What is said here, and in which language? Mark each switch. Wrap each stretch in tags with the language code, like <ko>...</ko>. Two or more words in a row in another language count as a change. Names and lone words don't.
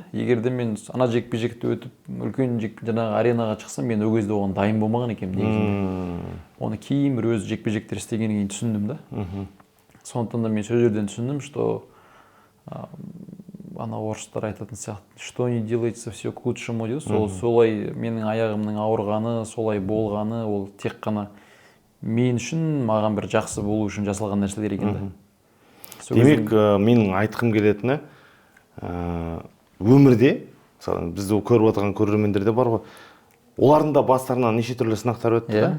<kk>Егер де мен ана жекпе-жекті өтіп, үлкен жаңағы аренаға шықсам, мен ол кезде оған дайын болмаған екенмін негізінде. Оны кейін бір өз жекпе-жектер істегеннен кейін түсіндім да. Сондықтан да мен сол жерден түсіндім, что ана орыстар айтатын сияқты,</kk> <ru>что не делается, все к лучшему дейді.</ru> <kk>Солай менің аяғымның ауырғаны, солай болғаны, ол тек қана мен үшін, маған бір жақсы болу үшін жасалған нәрселер екен да. Демек, менің айтқым келетіні, өмірде, мысалы, бізді көріп отырған көрермендерде бар ғой, олардың да бастарынан неше түрлі сынақтар өтті да.</kk>